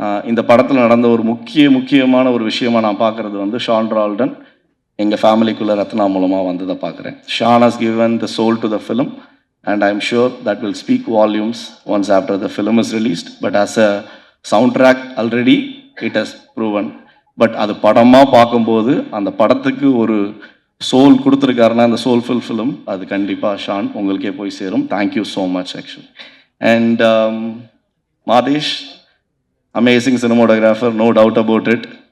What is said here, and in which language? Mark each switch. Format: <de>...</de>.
<ta>இந்த படத்தில் நடந்த ஒரு முக்கியமான ஒரு விஷயமா நான் பார்க்குறது வந்து ஷான் ரால்டன் எங்கள் ஃபேமிலிக்குள்ளே ரத்னா மூலமாக வந்ததை பார்க்குறேன்.</ta> <en>Shaan has given the soul to the film and I'm sure that will speak volumes once after the film is released. But as a soundtrack already it has proven.</en> <ta>But அது படமாக பார்க்கும்போது அந்த படத்துக்கு ஒரு சோல் கொடுத்துருக்காருன்னா அந்த soulful film அது கண்டிப்பாக Shawn உங்களுக்கே போய் சேரும்.</ta> <en>Thank you so much actually. And Madhesh, amazing cinematographer, no doubt about it.</en>